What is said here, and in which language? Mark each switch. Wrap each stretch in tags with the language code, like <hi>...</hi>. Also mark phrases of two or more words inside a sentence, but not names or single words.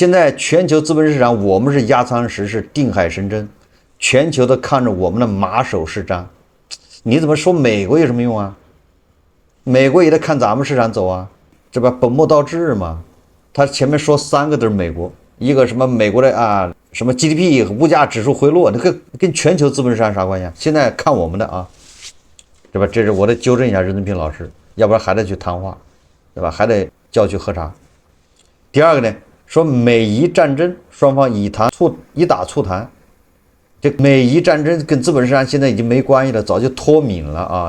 <zh>现在全球資本市場，我們是壓艙石，是定海神針，全球都看着我們的馬首是瞻。你怎麼說美國有什麼用啊？美國也得看咱們市場走啊，這不本末倒置嗎？他前面說3個都是美國，一個什麼美國的啊，什麼 GDP 和物價指數回落，那個跟全球資本市場啥關係啊？現在看我們的啊，對吧？這是我得糾正一下任正平老師，要不然還得去談話，對吧？還得叫去喝茶。第二個呢，說美伊戰爭雙方以打促談，這美伊戰爭跟資本市場現在已經沒關係了，早就脫敏了啊。</zh>